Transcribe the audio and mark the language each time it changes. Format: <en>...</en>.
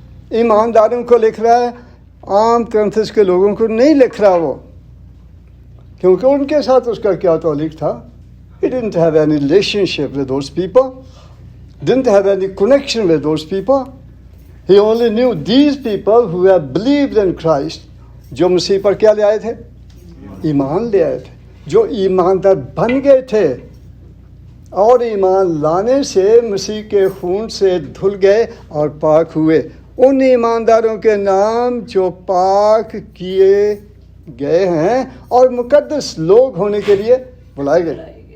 <ur>ایمانداروں کو لکھ رہا ہے، عام کرنتھس کے لوگوں کو نہیں لکھ رہا وہ، کیونکہ ان کے ساتھ اس کا کیا تعلق تھا.</ur> <en>He didn't have any relationship with those people, didn't have any connection with those people. He only knew these people who have believed in Christ.</en> <ur>جو مسیح پر کیا لے آئے تھے؟ ایمان لے آئے تھے، جو ایماندار بن گئے تھے، اور ایمان لانے سے مسیح کے خون سے دھل گئے اور پاک ہوئے. ان ایمانداروں کے نام جو پاک کیے گئے ہیں اور مقدس لوگ ہونے کے لیے بلائے گئے.</ur>